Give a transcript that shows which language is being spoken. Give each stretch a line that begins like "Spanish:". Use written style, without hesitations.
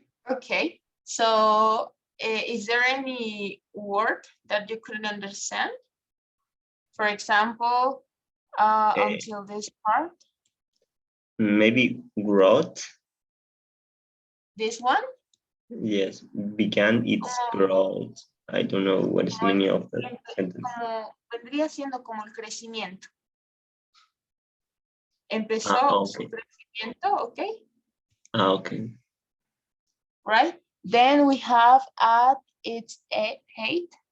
English: Okay, so is there any word that you couldn't understand? For example, until this part? Maybe growth? This one? Yes, began its growth. I don't know what is the meaning of the sentence.
Spanish: Vendría siendo como el crecimiento. Empezó su crecimiento, okay?
English: Okay. Right? Then we have at its height.